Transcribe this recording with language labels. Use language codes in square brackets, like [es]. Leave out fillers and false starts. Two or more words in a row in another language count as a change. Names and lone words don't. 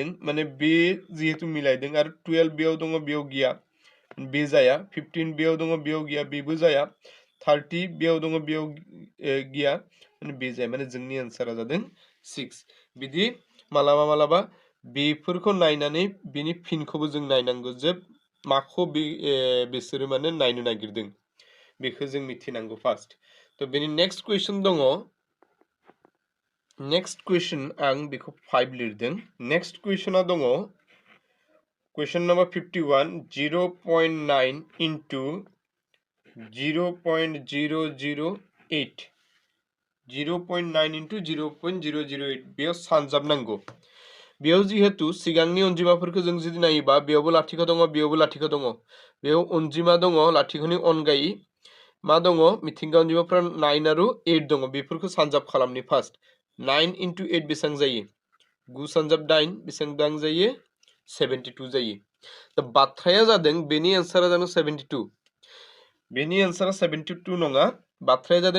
[brx] माने बे जेहेतु मिलायदों आरो 12 बेयाव दङ बेयाव गैया बे जाया 15 बेयाव दङ बेयाव गैया बेबो जाया 30 बेयाव दङ बेयाव गैया माने बे जाया माने जोंनि आन्सारा जादों 6 बिदि मालाबा बेफोरखौ नायनानै बेनि फिनखौबो जों नायनांगौ जे माखौ बिसोरो माने नायनो नागिरदों बेखौ जों मिथिनांगौ फार्स्ट तो बेनि [en] next question [brx] दङ [en] next question [brx] आं बेखौ 5 लिरदों नेक्स्ट क्वेश्चना दङ [en] question number [brx] 51 0.9 into 0.008 0.9 into 0.008 बेयाव सानजाबनांगौ बेयाव जिहेतु सिगांनि अनजिमाफोरखौ जों जुदि नायोबा बेयावबो लाथिख' दङ बेयावबो लाथिख' दङ बेयाव अनजिमा दङ लाथिख'नि अनगायै मा दङ मिथिंगा अनजिमाफोरा 9 आरो 8 दङ बेफोरखौ सानजाब खालामनि फार्स्ट 9 into 8 बेसेबां जायो 9 सानजाब 8 बेसेबां जायो 72 जायो दा बाथ्राया जादों बेनि आन्सारा जादों 72 बेनि आन्सारा 72 नङा बाथ्राया जादों